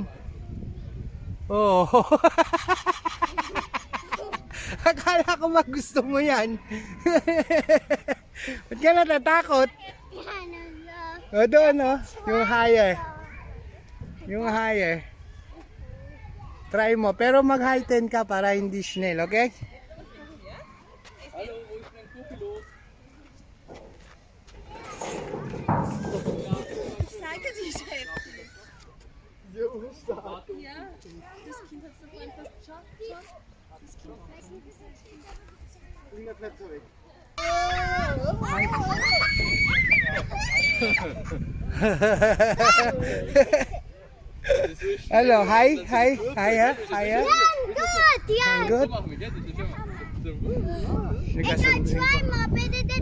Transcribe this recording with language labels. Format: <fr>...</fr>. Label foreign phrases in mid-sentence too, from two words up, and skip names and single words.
<tl>Oh. Akala ko magusto mo yan. Ba't ka natatakot? O doon o, yung higher. Yung higher. Try mo, pero mag-high 10 ka para hindi schnell, okay?</tl> <de>Ja, das Kind hat es vorhin fast geschafft. Das Kind weiß nicht, was</de> <en>Hello, hi, hi, hiya, hiya. Good, yan. Good.</en> <tl>Ikaw, try mo. Pwede din</tl>